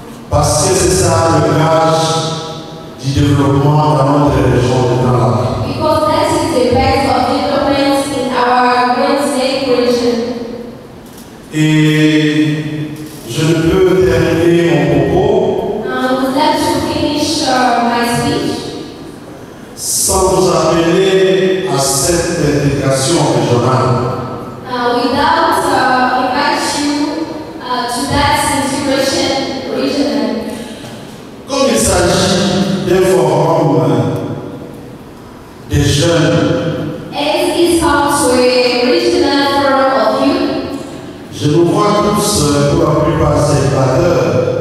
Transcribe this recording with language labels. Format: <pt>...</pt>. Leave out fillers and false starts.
<fr>Parce que c'est ça le gage du développement développement dans notre région de Grand Lac.</fr> <en>Because that is the best of development in our Great Lake region.</en> <fr>Et je ne peux terminer mon propos</fr> <en>I would like to finish my speech</en> <fr>sans vous appeler à cette intégration régionale.</fr> <en>without invite you to that integration region.</en> <fr>Comme il s'agit d'un forum des jeunes,</fr> <en>As it comes to a regional forum of youth,</en> <fr>je nous vois tous, pour la plupart, célibataires.</fr>